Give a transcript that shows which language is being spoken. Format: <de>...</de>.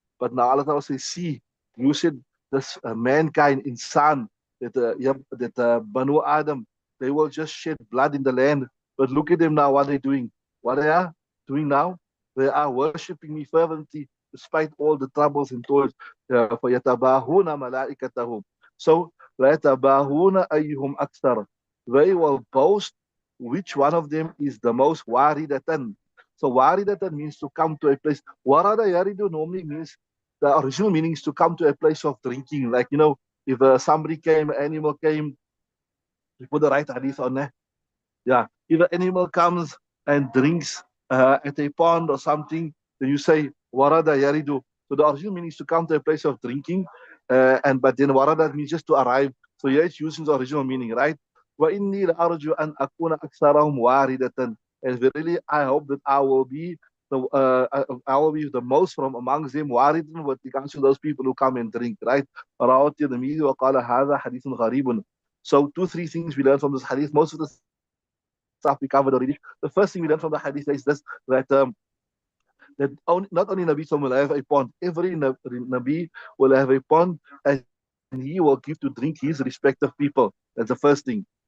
<en>But now Allah Ta'ala says, see, you said this mankind, insan, that Banu Adam, they will just shed blood in the land. But look at them now, what they're doing. What they are doing now? They are worshipping me fervently despite all the troubles and toils.</en> <ar>فَيَتَبَاهُونَ مَلَائِكَتَهُمْ. So, لَيَتَبَاهُونَ أَيُّهُمْ أَكْثَرُ.</ar> <en>They will boast which one of them is the most waridatan. So waridatan means to come to a place. Warada yaridu normally means, the original meaning is to come to a place of drinking. Like, if somebody came, an animal came, we put the right hadith on there. Yeah, if an animal comes and drinks at a pond or something, then you say warada yaridu. So the original meaning is to come to a place of drinking, but then warada means just to arrive. So here it's using the original meaning, right?</en> <ar>وَإِنِّي لَأَرْجُو أَنْ أَكُونَ أَكْثَرَهُمْ وَارِدَةً.</ar> <en>And verily, I hope that I will be the most from amongst them, waridan, with regards to those people who come and drink, right?</en> <ar>رواه الترمذي وقال هذا حديث غريب.</ar> <en>So 2-3 things we learn from this hadith. Most of the stuff we covered already. The first thing we learn from the hadith is this, that not only Nabi will have a pond, every Nabi will have a pond, and he will give to drink his respective people. That's the first thing.</en>